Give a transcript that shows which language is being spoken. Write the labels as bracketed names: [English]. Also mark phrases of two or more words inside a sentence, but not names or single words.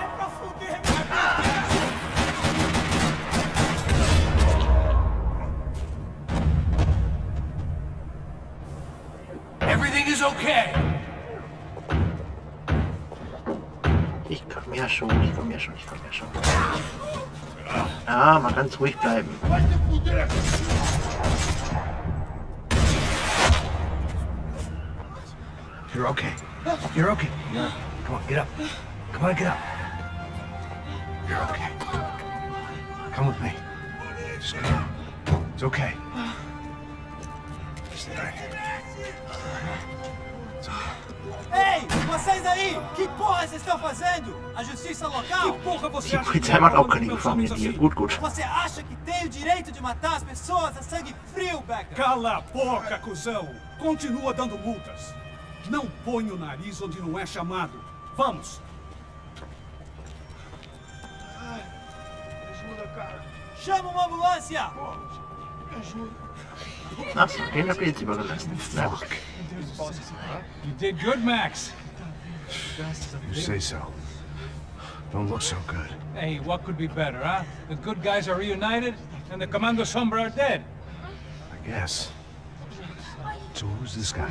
[English] Everything is okay! [German] Ich komm ja schon. Ah, mal ganz ruhig bleiben. [English] You're okay. You're okay. Come on, get up. Come on, get up. You're okay. Come with me. Just come. It's okay. Stay right here. [Portuguese] Ei, vocês aí! Que porra vocês estão fazendo? A justiça local? Porra, você [German] Die [Portuguese] acha que [German] Polizei macht auch [Portuguese] quando [German] keine [Portuguese] nós [German] Gefangenen [Portuguese] somos [German] hier. [Portuguese] assim? [German] Gut. [Portuguese] Você acha que tem o direito de matar as pessoas a sangue frio, Becker? Cala a boca, cuzão! Continua dando multas. Não põe o nariz onde não é chamado. Vamos! Chama uma ambulância! [German] Achso, den habt ihr jetzt übergelassen. Na gut. [English] You did good, Max. You say so. Don't look so good. Hey, what could be better, huh? The good guys are reunited, and the Commando Sombra are dead. I guess. So who's this guy?